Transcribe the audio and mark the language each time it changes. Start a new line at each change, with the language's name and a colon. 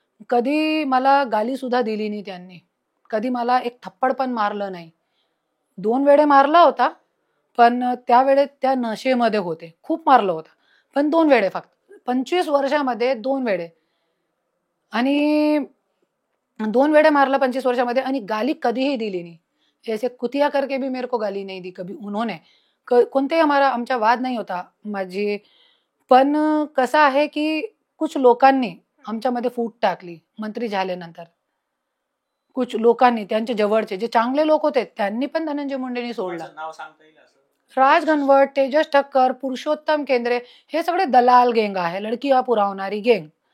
Marathi: कधी मला गाली सुद्धा दिली नाही त्यांनी. कधी मला एक थप्पड पण मारलं नाही. 2 वेळे मारला होता, पण त्यावेळेस त्या नशेमध्ये होते. खूप मारलं होतं, पण 2 वेळे फक्त. 25 वर्षामध्ये 2 वेळे. आणि 2 वेळे मारला 25 वर्षामध्ये आणि गाली कधीही दिली
Hindi: नहीं. ऐसे कुतिया करके भी मेरे को गाली नहीं दी कभी उन्होंने.
Marathi: कोणतेही आमचा वाद नाही होता माझी. पण कसं आहे की
Hindi: कुछ
Marathi: लोकांनी आमच्यामध्ये फूट टाकली मंत्री झाल्यानंतर.
Hindi: कुछ
Marathi: लोकांनी त्यांच्या जवळचे जे चांगले लोक होते त्यांनी पण धनंजय मुंडेंनी सोडला. कोणाचं नाव सांगता येईल असं? राज घनवट, तेजस ठक्कर, पुरुषोत्तम केंद्रे हे सगळे दलाल गँग आहे, लडकिया पुरवणारी गँग.